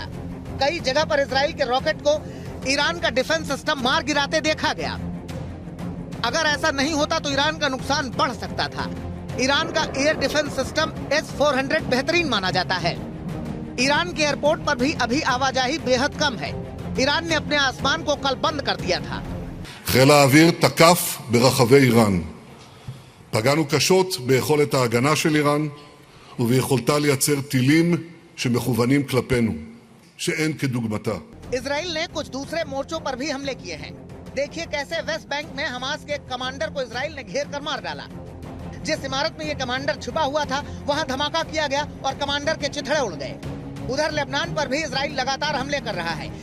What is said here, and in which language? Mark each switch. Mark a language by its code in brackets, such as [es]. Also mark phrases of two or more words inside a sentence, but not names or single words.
[hi] कई जगह पर इजराइल के रॉकेट को ईरान का [en] defense system [hi] मार गिराते देखा गया। अगर ऐसा नहीं होता तो ईरान का नुकसान बढ़ सकता था। ईरान का [en] air defense system [hi] S-400 बेहतरीन माना जाता है। ईरान के एयरपोर्ट पर भी अभी आवाजाही बेहद कम है। ईरान ने अपने आसमान को कल बंद कर दिया था। [he] חיל האוויר תקף ברחבי איראן. פגענו קשות ביכולת ההגנה של איראן וביכולתה לייצר טילים שמכוונים כלפינו, שאין כדוגמתה. [hi] इजराइल ने कुछ दूसरे मोर्चों पर भी हमले किए हैं। देखिए कैसे वेस्ट बैंक में हमास के कमांडर को इजराइल ने घेर कर मार डाला। जिस इमारत में ये कमांडर छुपा हुआ था, वहां धमाका किया गया और कमांडर के चिथड़े उड़ गए। उधर लेबनान पर भी इजराइल लगातार हमले कर रहा है।